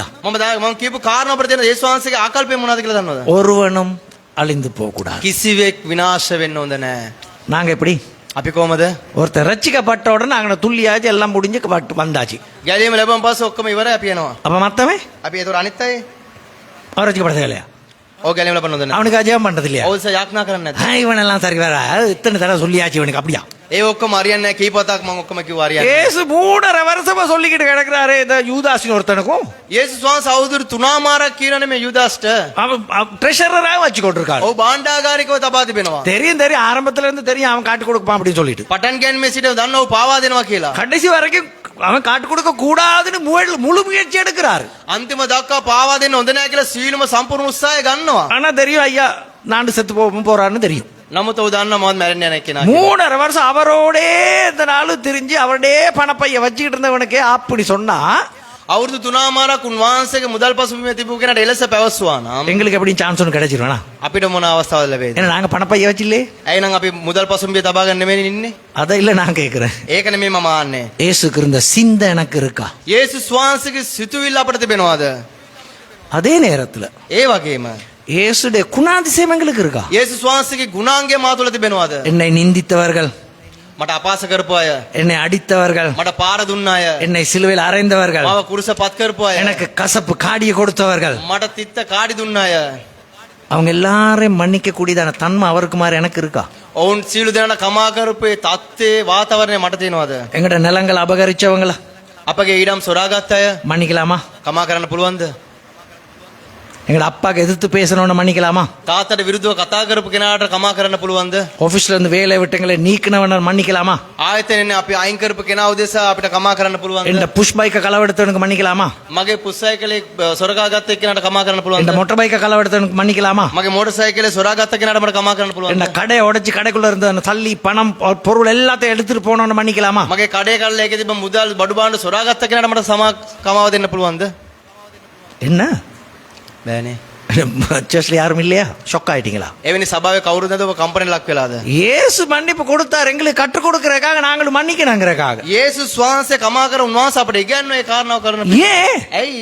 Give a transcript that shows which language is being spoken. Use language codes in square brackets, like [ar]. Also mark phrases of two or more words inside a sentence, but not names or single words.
[si] මම කියපු කාරණා අපිට තියෙන යේසුස් වහන්සේගේ ආකල්පය මොනවද කියලා දන්නවද? [ta] ஒருவனும் அழிந்து போக கூடாது. [si] කිසිවෙක් විනාශ වෙන්න හොඳ නැහැ. [ta] நாங்க எப்படி [si] අපි කොහමද? [ta] ஒருத்தர் ரட்சிக்கப்பட்ட உடனே அங்கே துள்ளியாச்சு எல்லாம் முடிஞ்சு வந்தாச்சு. [si] ගැලීම ලැබුවන් පස්සේ ඔක්කොම ඉවරයි අපි යනවා. [ta] அப்ப மத்தவன் [si] අපි ඒතර අනිත් අය [ta] அவன் ரட்சிக்கப்பட்டதே இல்லையா? [si] ඔය ගැලීම ලබන්න හොඳ නැහැ. [ta] அவனுக்கு அஜயம் பண்றது இல்லையா? [si] ඔව් යාඥා කරන්නේ නැද්ද? [ta] இவன் எல்லாம் சரி வேற இத்தனை தடவை சொல்லியாச்சு இவனுக்கு அப்படியா? [si] ඒ ඔක්කොම හරියන්නේ නැහැ. කීපතාවක් මම ඔක්කොම කිව්වා හරියන්නේ. [ta] ஏசு 3.5 வருஷமா சொல்லிக்கிட்டு கிடக்குறாரு இந்த யூதாசின் ஒருத்தனுக்கும். [si] යේසුස් වහන්සේ අවුරුදු 3මාරක් කියනනේ මේ යුදාස්ට. [ta] அவன் ட்ரெஷரரா வச்சு கொண்டிருக்காரு. [si] ඔව් භාණ්ඩාගාරිකව තබා තිබෙනවා. [ta] தெரியும் ஆரம்பத்துல இருந்து தெரியும் அவன் காட்டு கொடுப்பான் அப்படின்னு சொல்லிட்டு. [si] පටන් ගැනීමේ සිට දන්නව පාවා දෙනවා කියලා. [ta] கடைசி வரைக்கும் அவன் காட்டு கொடுக்க கூடாதுன்னு முழு முயற்சி எடுக்கிறாரு. [si] අන්තිම දක්වා පාවා දෙන්න හොඳ නැහැ කියලා සීලම සම්පූර්ණ උත්සාහය ගන්නවා. [ta] ஆனா தெரியும் ஐயா நான் செத்து போறான்னு தெரியும். [si] නමුත් ඔහු දන්නවා මම මැරෙන්න යන කෙනා. [ta] 3.5 வருஷம் அவரோடே இந்த நாளும் தெரிஞ்சு அவருடைய பணப்பைய வச்சுக்கிட்டு இருந்தவனுக்கே அப்படி சொன்னா [si] අවුරුදු 3මාරක් උන්වහන්සේගේ මුදල් පසුබිමේ තිබු කෙනාට එලෙස පැවසුවා නම් [ta] எங்களுக்கு எப்படி சான்ஸ் ஒன்று கிடைச்சிருவேனா? [si] අපිට මොන අවස්ථාවද ලැබෙන්නේ? [ta] ஏன்னா நாங்க பணப்பைய வச்சில்லே. [si] ඇයි නම් අපි මුදල් පසුබිමේ තබා ගන්න නෙමෙයි ඉන්නේ? [ta] அதை இல்ல நான் கேட்கிறேன். [si] ඒක නෙමෙයි මම ආන්නේ. [ta] இயேசுக்கு இருந்த சிந்தை எனக்கு இருக்கா? [si] යේසුස් වහන්සේගේ සිතුවිල්ල අපිට තිබෙනවද? [ta] அதே நேரத்துல [si] ඒ වගේම [ta] இயேசுடைய குணாதிசயம் எங்களுக்கு இருக்கா? [si] යේසුස් වහන්සේගේ ගුණාංගය මා තුළ තිබෙනවද? [ta] என்னை நிந்தித்தவர்கள், [si] මට අපාස කරපු අය, [ta] என்னை அடித்தவர்கள், [si] මට පාර දුන්න අය, [ta] என்னை சிலுவையில் அறைந்தவர்கள், [si] මාව කුරුසපත් කරපු අය, [ta] எனக்கு கசப்பு காடியை கொடுத்தவர்கள், [si] මට තිත්ත කාඩි දුන්න අය, [ta] அவங்க எல்லாரையும் மன்னிக்க கூடியதான தன்மை அவருக்கு மாதிரி எனக்கு இருக்கா? [si] ඔවුන් සියලු දෙනා කමා කරපු ඒ தත්ත්වේ වාතාවරණය මට තියෙනවද? [ta] எங்கட நிலங்கள் அபகரிச்சவங்கள [si] අපගේ ඊඩම් සොරාගත් අය [ta] மன்னிக்கலாமா? [si] කමා කරන්න පුළුවන්ද? [ta] எங்கட அப்பாக்கு எதிர்த்து பேசணும்னு மன்னிக்கலாமா? [si] තාත්තට විරුද්ධව කතා කරපු කෙනාට කමා කරන්න පුළුවන්ද? [ta] ஆபீஸ்ல இருந்து வேலை விட்டங்களை நீக்கினவன மன்னிக்கலாமா? [si] ආයතනයේ අපි අයින් කරපු කෙනා උදෙසා අපිට කමා කරන්න පුළුවන්ද? [ta] இந்த [en] push bike [ta] களவெடுத்தவனுக்கு மன்னிக்கலாமா? [si] මගේ පුස්සයිකලේ සොරකාගත්ත එක්කෙනාට කමා කරන්න [ta] இந்த [si] පුළුවන්ද? [en] motor bike [ta] களவெடுத்தவனுக்கு மன்னிக்கலாமா? [si] මගේ මෝටර් සයිකලේ සොරාගත්ත කෙනාට මට කමා කරන්න පුළුවන්ද? [ta] இந்த கடையை உடைச்சு கடைக்குள்ள இருந்த அந்த தள்ளி பணம் பொருள் எல்லாத்தையும் எடுத்துட்டு போனவன மன்னிக்கலாமா? [si] මගේ කඩේ කල්ල එකේ තිබ්බ මුදල් බඩු භාණ්ඩ සොරාගත්ත කෙනාට මට කමාව දෙන්න පුළුවන්ද? [ta] என்ன [si] බෑනේ. [ta] சர்ச்ல யாரும் இல்லையா? ஷாக் ஆயிட்டீங்களா? [si] එවැනි සභාවේ කවුරුද නැද ඔබ කම්පැනි ලක් වෙලාද? [ta] இயேசு மன்னிப்பு கொடுத்தார், எங்களுக்கு கற்றுக் கொடுக்கறதுக்காக நாங்களும் மன்னிக்கணுங்கிறதுக்காக. [si] යේසුස් වහන්සේ කමා කර උන්වහන්සේ අපිට ඉගැන්වුවේ ඒ කාරණාව කරන. [ta] ஏன் [si] ඇයි?